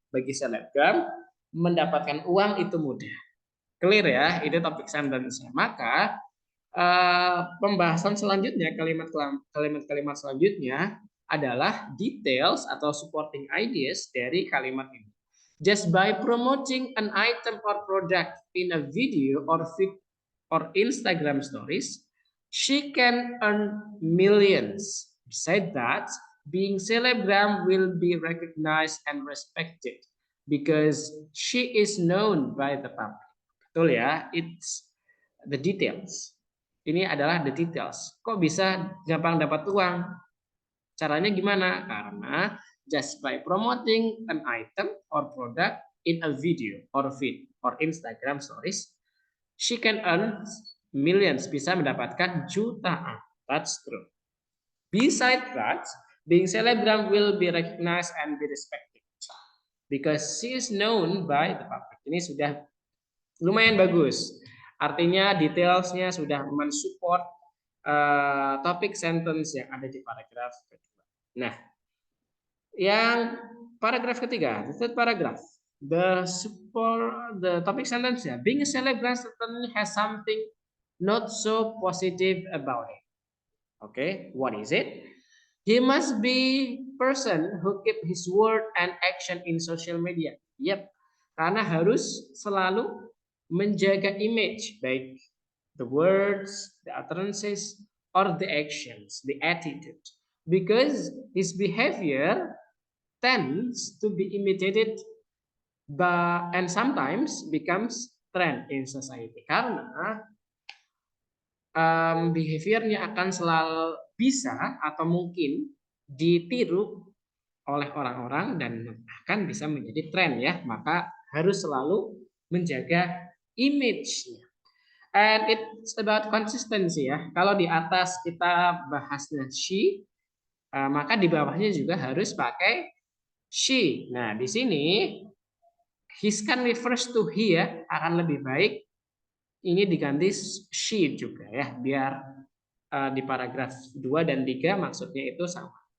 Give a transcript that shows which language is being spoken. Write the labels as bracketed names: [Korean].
[Indonesian] Bagi selebgram mendapatkan uang itu mudah. Clear ya, itu topik sentence-nya. Maka pembahasan selanjutnya, kalimat-kalimat selanjutnya adalah details atau supporting ideas dari kalimat ini. [English] Just by promoting an item or product in a video or Instagram stories, She can earn millions. Besides that, being celebgram will be recognized and respected because she is known by the public. Betul ya, it's the details. [Indonesian] Ini adalah the details. Kok bisa gampang dapat uang? Caranya gimana? Karena [English] just by promoting an item or product in a video or feed or Instagram stories, she can earn millions, [Indonesian] bisa mendapatkan jutaan. [English] That's true. Besides that, being celebgram will be recognized and be respected because she is known by the public. [Indonesian] Ini sudah lumayan bagus. Artinya detailsnya sudah mensupport topik sentence yang ada di paragraf kedua. Nah, yang paragraf ketiga, [English] the third paragraph, the topic sentence ya, being a celebgram certainly has something not so positive about it. Okay, what is it? He must be person who keep his word and action in social media. Yep, [Indonesian] karena harus selalu menjaga image, baik [English] the words, the utterances, or the actions, the attitude. Because his behavior tends to be imitated by, and sometimes becomes trend in society. [Indonesian] Karena behaviornya akan selalu bisa atau mungkin ditiru oleh orang-orang dan bahkan bisa menjadi tren ya. Maka harus selalu menjaga image-nya. [English] And it's about consistency ya. [Indonesian] Kalau di atas kita bahasnya she, maka di bawahnya juga harus pakai she. Nah, di sini his kan refers to he ya, akan lebih baik ini diganti she juga ya, biar di paragraf 2 dan 3 maksudnya itu sama.